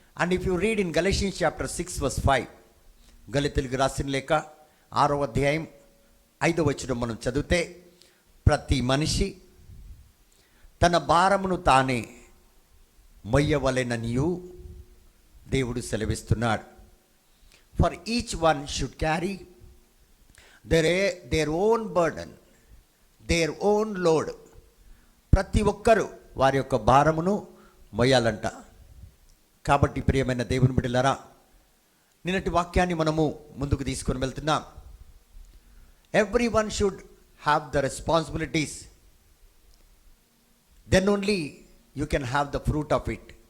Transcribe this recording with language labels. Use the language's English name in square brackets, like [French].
[English] and if you read in Galatians chapter 6:5, [Telugu] గలితీయులకు రాసిన లేఖ 6వ అధ్యాయం 5వ వచనం మనం చదివితే, ప్రతి మనిషి తన భారమును తానే మొయ్యవలెననియు దేవుడు సెలవిస్తున్నాడు. [English] For each one should carry their own burden, their own load. [Telugu] ప్రతి ఒక్కరూ వారి యొక్క భారమును మొయ్యాలంట. కాబట్టి ప్రియమైన దేవుని బిడ్డలారా, నిన్నటి వాక్యాన్ని మనము ముందుకు తీసుకొని వెళ్తున్నాం. [English] Every one should have the responsibilities, then only you can have the fruit of it.